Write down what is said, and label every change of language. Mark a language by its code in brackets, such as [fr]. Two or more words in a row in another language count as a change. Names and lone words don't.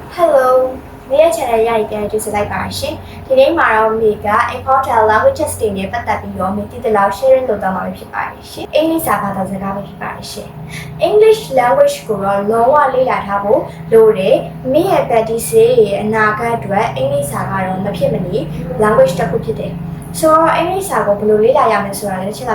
[my] Hello, Mia channel ရရင်ကြည့်စလိုက်ပါရှင်။ဒီနေ့မှာတော့မိက [en] important language testing [my] နဲ့ပတ်သက်ပြီးတော့မိတိတလောက် sharing လုပ်သွားမှာဖြစ်ပါတယ်ရှင်။အင်္ဂလိပ်စာဘာသာစကားပဲဖြစ်ပါတယ်ရှင်။ [en] English language [my] ကိုတော့လုံးဝလေ့လာ ထားဖို့လိုတယ်။မိရဲ့ practice ရဲ့အနာဂတ်အတွက်အင်္ဂလိပ်စာကတော့မဖြစ်မနေ language တစ်ခုဖြစ်တယ်။ဆိုတော့အင်္ဂလိပ်စာကိုဘယ်လိုလေ့လာရမလဲဆိုတာလည်းတစ်ချက်လောက်